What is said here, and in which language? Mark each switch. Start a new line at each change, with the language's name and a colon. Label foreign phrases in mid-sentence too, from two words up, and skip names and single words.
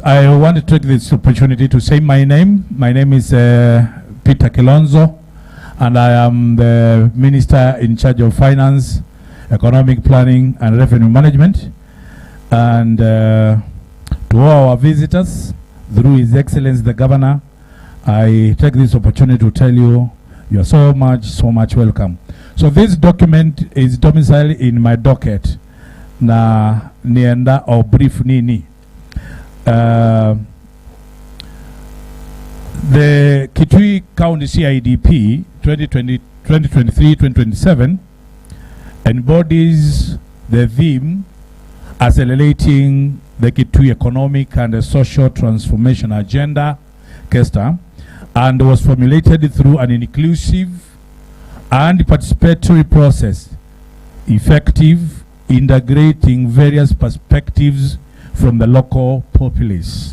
English: I want to take this opportunity to say my name. My name is Peter Kilonzo, and I am the Minister in charge of Finance, Economic Planning and Revenue Management. And to all our visitors, through His Excellency the Governor, I take this opportunity to tell you, you are so much welcome. So this document is domiciled in my docket.
Kamba: Na nienda or brief nini.
English: The Kitui County CIDP 2023-2027 embodies the theme accelerating the Kitui economic and social transformation agenda, KESTA, and was formulated through an inclusive and participatory process, effective, integrating various perspectives from the local populace.